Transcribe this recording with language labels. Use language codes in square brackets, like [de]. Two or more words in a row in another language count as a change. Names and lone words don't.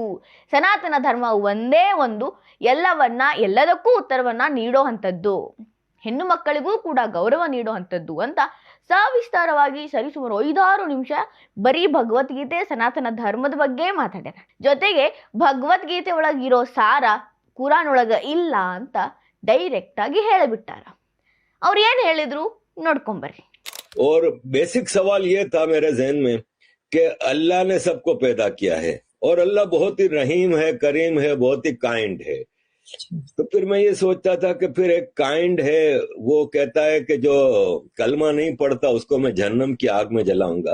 [kn] ಸನಾತನ ಧರ್ಮ ಒಂದೇ ಒಂದು ಎಲ್ಲದಕ್ಕೂ ಉತ್ತರವನ್ನ ನೀಡೋ ಅಂಥದ್ದು, ಹೆಣ್ಣು ಮಕ್ಕಳಿಗೂ ಕೂಡ ಗೌರವ ನೀಡೋ ಅಂಥದ್ದು ಅಂತ ಸವಿಸ್ತಾರವಾಗಿ ಸರಿಸುಮಾರು 5-6 ನಿಮಿಷ ಬರೀ ಭಗವದ್ಗೀತೆ ಸನಾತನ ಧರ್ಮದ ಬಗ್ಗೆ ಮಾತಾಡ್ಯಾರ. ಜೊತೆಗೆ ಭಗವದ್ಗೀತೆ ಒಳಗಿರೋ ಸಾರ ಕುರಾನ್ ಒಳಗ ಇಲ್ಲ ಅಂತ ಡೈರೆಕ್ಟ್ ಆಗಿ ಹೇಳಿಬಿಟ್ಟಾರ. ಅವ್ರು ಏನ್ ಹೇಳಿದ್ರು ನೋಡ್ಕೊಂಬರ್ರಿ. [hi] और बेसिक सवाल ये था मेरे जहन में कि अल्लाह ने सबको पैदा किया है और अल्लाह बहुत ही रहीम है, करीम है, बहुत ही काइंड है. तो फिर मैं ये सोचता था कि फिर एक काइंड है, वो कहता है कि जो कलमा नहीं पढ़ता उसको मैं जहन्नम की आग में जलाऊंगा.